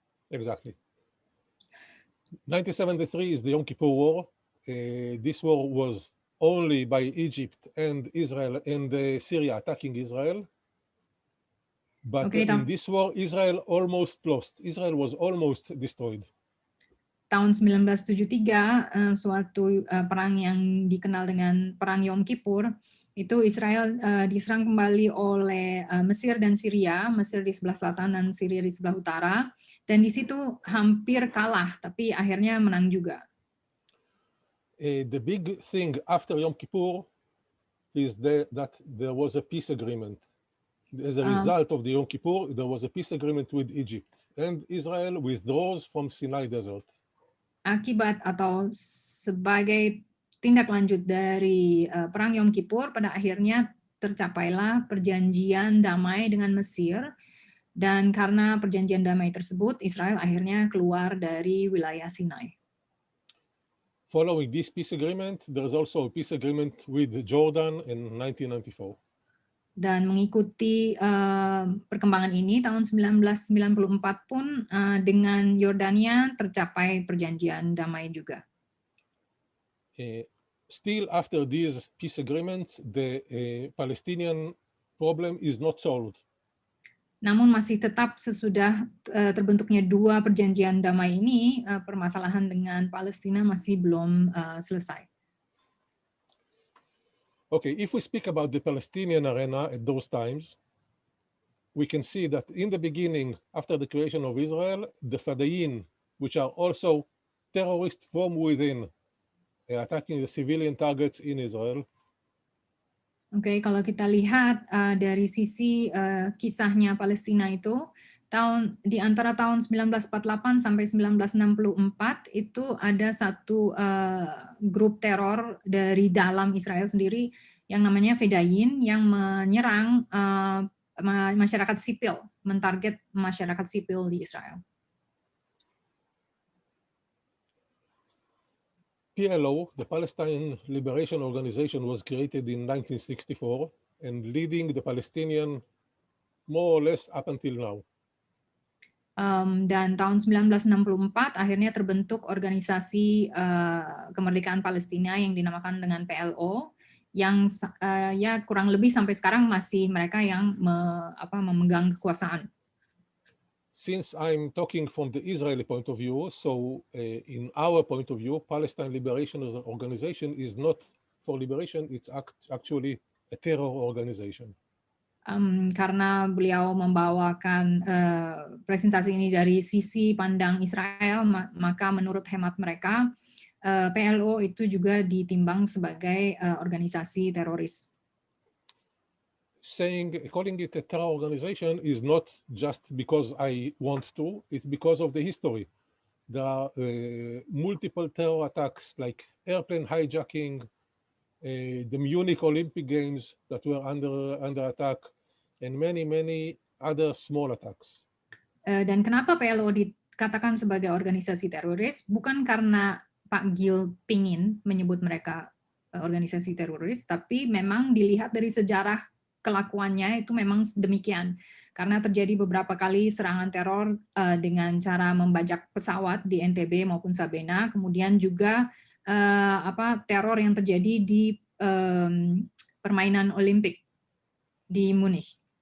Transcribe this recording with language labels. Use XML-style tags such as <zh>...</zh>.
<en>Exactly. 1973 is the Yom Kippur War. This war was only by Egypt and Israel and Syria attacking Israel. But in this war, Israel almost lost. Israel was almost destroyed.</en> <id>Tahun 1973, suatu perang yang dikenal dengan Perang Yom Kippur, Itu Israel diserang kembali oleh Mesir dan Syria, Mesir di sebelah selatan dan Syria di sebelah utara, dan di situ hampir kalah, tapi akhirnya menang juga.</id> <en>The big thing after Yom Kippur is that there was a peace agreement. As a result of the Yom Kippur, there was a peace agreement with Egypt, and Israel withdraws from Sinai Desert.</en> <id>Akibat atau sebagai tindak lanjut dari Perang Yom Kippur, pada akhirnya tercapailah perjanjian damai dengan Mesir, dan karena perjanjian damai tersebut, Israel akhirnya keluar dari wilayah Sinai.</id> <en>Following this peace agreement, there is also a peace agreement with Jordan in 1994.</en> <id>Dan mengikuti perkembangan ini, tahun 1994 pun dengan Yordania tercapai perjanjian damai juga.</id> <en>Still after these peace agreements, the Palestinian problem is not solved.</en> <id>Namun masih tetap sesudah terbentuknya dua perjanjian damai ini, permasalahan dengan Palestina masih belum selesai.</id> <en>Okay, if we speak about the Palestinian arena at those times, we can see that in the beginning, after the creation of Israel, the Fadayin, which are also terrorists from within, attacking the civilian targets in Israel.</en> <id>Oke, kalau kita lihat dari sisi kisahnya Palestina itu, di antara tahun 1948 sampai 1964 itu ada satu grup teror dari dalam Israel sendiri yang namanya Fedayin yang menyerang masyarakat sipil, mentarget masyarakat sipil di Israel.</id> <en>PLO, the Palestine Liberation Organization, was created in 1964 and leading the Palestinian more or less up until now.</en> <id>Dan tahun 1964 akhirnya terbentuk organisasi kemerdekaan Palestina yang dinamakan dengan PLO, yang ya kurang lebih sampai sekarang masih mereka yang memegang kekuasaan.</id> <en>Since I'm talking from the Israeli point of view, so in our point of view, Palestine Liberation Organization is not for liberation, it's actually a terror organization.</en> <id>Karena beliau membawakan presentasi ini dari sisi pandang Israel, maka menurut hemat mereka, PLO itu juga ditimbang sebagai organisasi teroris.</id> <en>Calling it a terror organization is not just because I want to, it's because of the history. There are multiple terror attacks like airplane hijacking, the Munich Olympic Games that were under attack, and many other small attacks.</en> <id>Dan kenapa PLO dikatakan sebagai organisasi teroris? Bukan karena Pak Gil pingin menyebut mereka organisasi teroris, tapi memang dilihat dari sejarah kelakuannya itu memang demikian. Karena terjadi beberapa kali serangan teror dengan cara membajak pesawat di NTB maupun Sabena, kemudian juga teror yang terjadi di permainan Olimpik di Munich.</id>